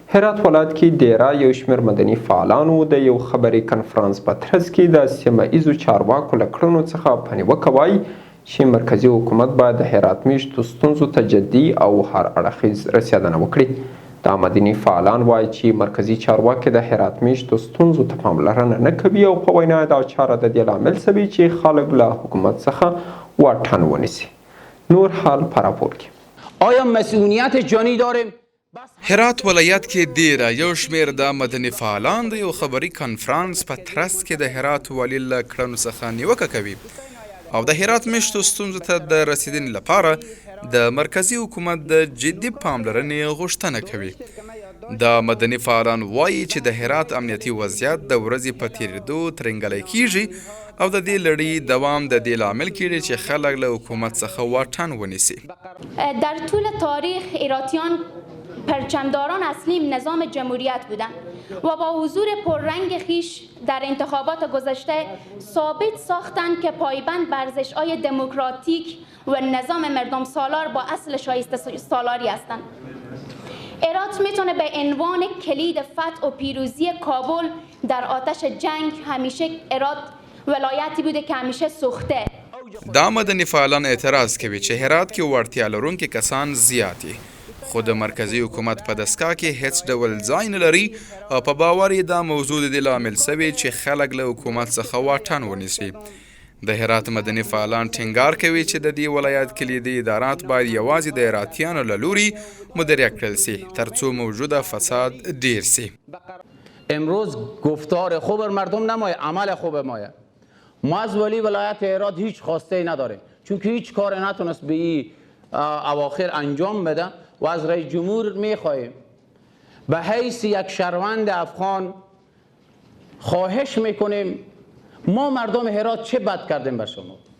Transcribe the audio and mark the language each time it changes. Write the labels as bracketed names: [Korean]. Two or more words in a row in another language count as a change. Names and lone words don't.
[Pashto] هرات ولایت کې ډیره یو شمېر مدني فعالانو د یو خبري کنفرانس په ترڅ کې د سیمه ایزو چارواکو له کړنو څخه په نیوکه وایي چې مرکزي حکومت باید د هرات میشتو ستونزو ته جدي او هر اړخیز رسېدنه وکړي. دا مدني فعالان وایي چې مرکزي چارواکي د هرات میشتو ستونزو ته پاملرنه نه کوي او په وینا دا چاره د دې لامل شوې چې خلک له حکومت څخه واټن ونیسي. نور حال په راپور کې. [Persian] آیا مسئولیت جانی داریم؟ [Pashto] هرات ولایت کې ډیره یو شمېر د مدني فعالان د یو خبري کنفرانس په ترڅ کې د هرات والي له کړنو څخه نیوکه کوي او د هرات میشتو ستونزو ته د رسیدنې لپاره د مرکزي حکومت د جدي پاملرنې غوښتنه کوي. د مدني فعالان وایي چې د هرات امنیتي وضعیت د ورځې په تیریدو ترنګلی کیږي او د دې لړۍ دوام د دې لامل کیږي چې خلک له حکومت څخه واټن ونیسي. [Persian] در طول تاریخ ایراتیان پرچمداران اصلی نظام جمهوریت بودند و با حضور پررنگ خیش در انتخابات گذشته ثابت ساختند که پایبند بر ارزش‌های دموکراتیک و نظام مردم سالار با اصل شایسته سالاری هستند. هرات میتونه به عنوان کلید فتح و پیروزی کابل در آتش جنگ همیشه هرات ولایتی بوده که همیشه سوخته. [Pashto] دا مدني فعالان اعتراض کوي چې هرات کې وړتیا لرونکي کسان زیات دي خو د مرکزي حکومت په دستګاه کې هیڅ ډول ځای نه لري او په باور یې دا موضوع د دې لامل شوی چې خلک له حکومت څخه واټن ونیسي. د هرات مدني فعالان ټینګار کوي چې د دې ولایت کلیدي ادارات باید یوازې د هراتیانو له لوري مدیریت کړل سي ترڅو موجوده فساد ډیر سي. [Persian] امروز گفتار خوب مردم نمایه، عمل خوب مایه. ما از ولی ولایت هرات هیچ خواسته ای نداریم چون که هیچ کار نتونست به این اواخر انجام بده و از رئیس جمهور میخواهیم به حیث یک شهروند افغان خواهش میکنیم ما مردم هرات چه بد کردیم بر شما؟